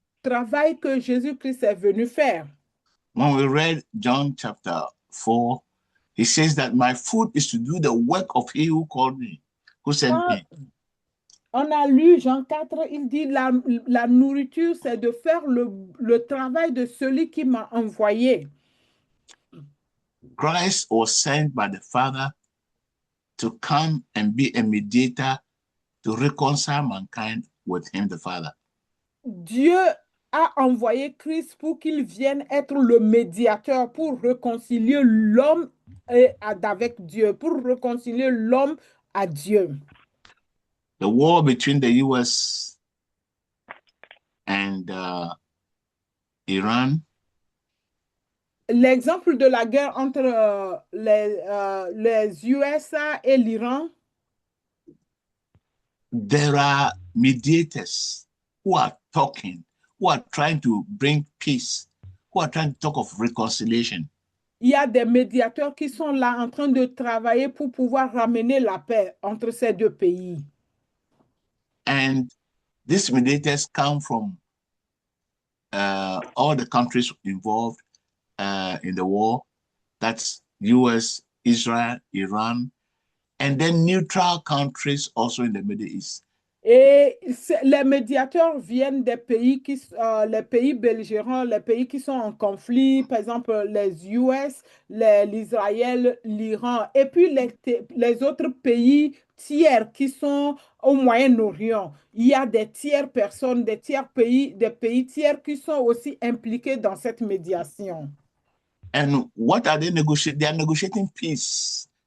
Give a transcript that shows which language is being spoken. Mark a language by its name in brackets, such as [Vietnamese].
[French] travail que Jésus-Christ est venu faire. [English] When we read John chapter 4, he says that my food is to do the work of he who called me, who sent [French] Quand [English] me. [French] on a lu Jean 4, il dit la nourriture, c'est de faire le travail de celui qui m'a envoyé. [English] Christ was sent by the Father to come and be a mediator to reconcile mankind with him, the Father. [French] Dieu a envoyé Christ pour qu'il vienne être le médiateur pour réconcilier l'homme avec Dieu, pour réconcilier l'homme à Dieu. [English] The war between the US and Iran. [French] L'exemple de la guerre entre les USA et l'Iran. [English] There are mediators who are talking, who are trying to bring peace, who are trying to talk of reconciliation. [French] Il y a des médiateurs qui sont là en train de travailler pour pouvoir ramener la paix entre ces deux pays. [English] And these mediators come from all the countries involved in the war. That's US, Israel, Iran, and then neutral countries also in the Middle East. [French] Et les médiateurs viennent des pays les pays belligérants, les pays qui sont en conflit, par exemple les US, l'Israël, l'Iran, et puis les autres pays tiers qui sont au Moyen-Orient. Il y a des tiers personnes, des pays tiers qui sont aussi impliqués dans cette médiation. [English] And what are they negotiating? They are negotiating peace.